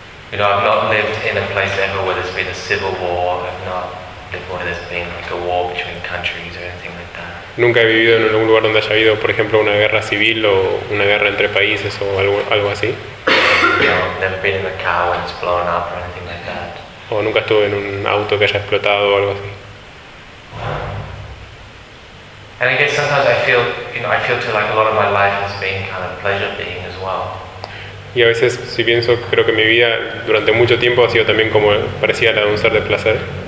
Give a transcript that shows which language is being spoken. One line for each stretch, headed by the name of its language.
English: You know, I've not lived in a place ever where there's been a civil war. Before there's been like a war between countries or anything like that.
Spanish: Nunca he vivido en algún lugar donde haya habido, por ejemplo, una guerra civil o una guerra entre países o algo así.
English: No, never been in a car when it's blown up or anything like that.
Spanish: O nunca estuve en un auto que haya explotado o algo así.
English: And I guess sometimes I feel, you know, I feel too like a lot of my life has been kind of pleasure being as well.
Spanish: Y a veces, si pienso, creo que mi vida durante mucho tiempo ha sido también como parecía la de un ser de placer.